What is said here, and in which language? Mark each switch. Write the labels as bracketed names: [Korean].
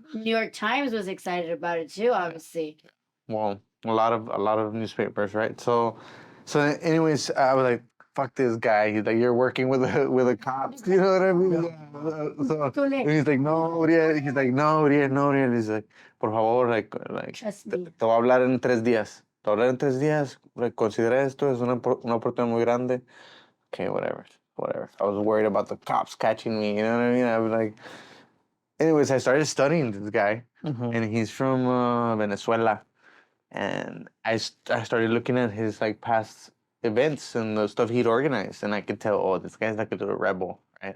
[English] New York Times was excited about it too, obviously. Well, a lot of newspapers, right? So anyways, I was like, fuck this guy. He's like, you're working with the cops, you know what I mean? And he's like, no, Uriel. He's like, no, Uriel, no, Uriel. He's like, [Spanish] por favor, [English] like, Trust [Spanish] te [English] me. [Spanish] voy a hablar en 3 días. Te voy a hablar en 3 días. Like, considera esto, es una oportunidad muy grande. [English] Okay, whatever. I was worried about the cops catching me, you know what I mean? I was like, anyways, I started studying this guy, and he's from Venezuela. And I started looking at his like past events and the stuff he'd organized, and I could tell, oh, this guy's like a little rebel, right?